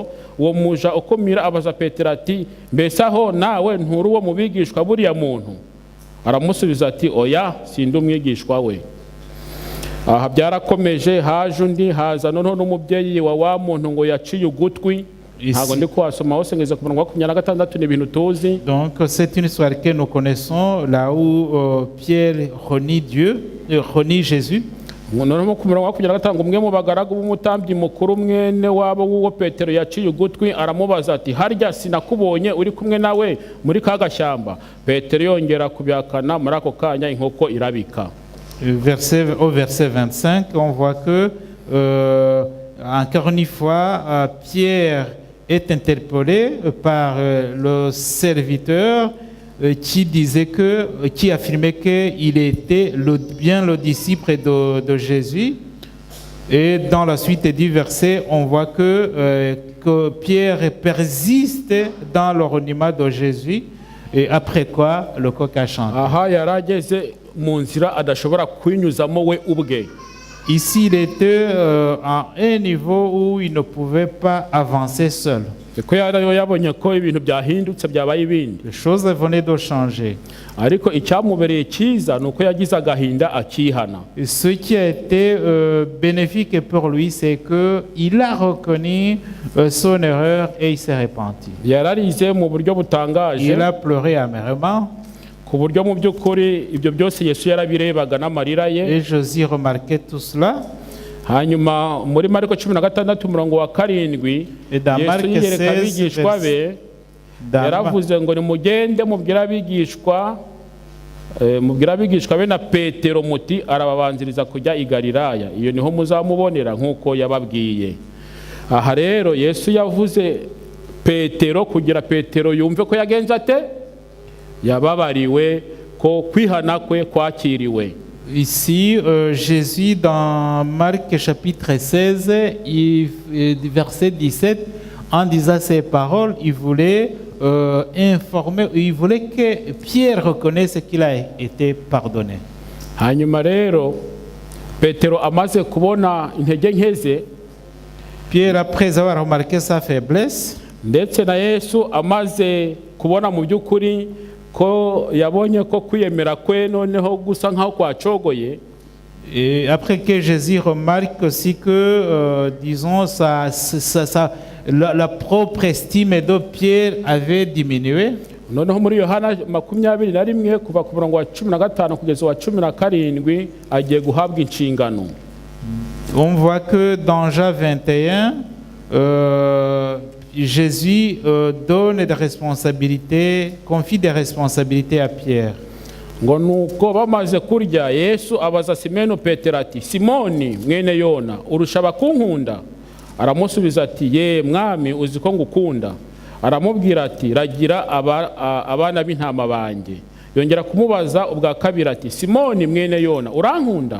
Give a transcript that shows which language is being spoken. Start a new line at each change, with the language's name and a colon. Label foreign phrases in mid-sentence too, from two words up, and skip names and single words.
Kinyarwanda: Uwo muja ukumira abaza Petero ati mbese aho nawe nturi uwo mubigishwa buriya muntu? Aramusubiza ati oya sindi umwigishwa we. Aha byarakomeje, haje undi, haza noneho n'umubyeyi wa muntu ngo yaciye ugutwi. Ntago ndi kuhasoma hose ngeze ku murongo wa 26 n'ibintu tuzi.
French: Donc c'est une histoire que nous connaissons, là où Pierre renie Jésus.
Kinyarwanda: Noneho ku murongo wa 25 umwe mu bagaragu b'umutambyi mukuru mwene wabo w'uwo Petero yaciye ugutwi aramubaza ati harya sinakubonye uri kumwe nawe muri ka gashyamba? Petero yongera kubyakana, muri ako kanya inkoko irabika.
French: Au verset 25, on voit que, encore une fois, Pierre est interpellé par le serviteur qui affirmait qu'il était bien le disciple de Jésus. Et dans la suite du verset, on voit que Pierre persiste dans le reniement de Jésus. Et après quoi, le coq a chanté.
Kinyarwanda: Aha yarageze mu nzira adashobora kwinyuzamo we ubwe.
French: Ici, il était à un niveau où il ne pouvait pas avancer seul.
Kinyarwanda: kuko yabonye ko ibintu byahindutse byabaye ibindi,
French: Les choses venaient de changer.
Kinyarwanda: ariko icyamubereye cyiza ni uko yagize agahinda akihana.
French: Et ce qui a été bénéfique pour lui, c'est qu'il a reconnu son erreur et il s'est repenti.
Kinyarwanda: Yararize mu buryo butangaje,
French: Il a pleuré amèrement
Kinyarwanda: ku buryo mu by'ukuri ibyo byose Yesu yarabirebaga n'amarira ye.
French: et Jésus remarquait tout cela.
Kinyarwanda: Hanyuma muri Mariko 16 umurongo wa 7,
French: Et dans Marc
Kinyarwanda: Yesu yiyereka 16, abigishwa be, yaravuze ngo nimugende mubwire abigishwa be na Petero muti arababanziriza kujya i Galilaya, iyo niho muzamubonera nk'uko yababwiye. Aha rero Yesu yavuze Petero kugira Petero yumve ko yagenze ate, yababariwe, ko kwihana kwe kwakiriwe.
French: Ici, Jésus, dans Marc chapitre 16, verset 17, en disant ces paroles, il voulait informer, il voulait que Pierre reconnaisse qu'il a été pardonné.
Kinyarwanda: Hanyuma rero Petero amaze kubona intege nke ze,
French: Pierre, après avoir remarqué sa faiblesse,
Kinyarwanda: ndetse na Yesu amaze kubona mu by'ukuri ko yabonye ko kwiyemera kwe noneho gusa nkaho kwacogoye,
French: et après que Jésus remarque aussi que, disons, la propre estime de Pierre avait diminué,
Kinyarwanda: noneho muri Yohana 21 kuva ku murongo wa 15 kugeza wa 17 agiye guhabwa inshingano.
French: on voit que dans Jean 21, Jésus donne des responsabilités, confie des responsabilités à Pierre.
Kinyarwanda: Ngo nuko bamaze kurya Yesu abaza Simoni Petero ati, Simoni mwene Yona, urusha kunkunda? Aramusubiza ati, ye mwami uzi ko ngukunda. Aramubwira ati, ragira abana b'intama banjye. Yongera kumubaza ubwa kabiri ati, Simoni mwene Yona, urankunda?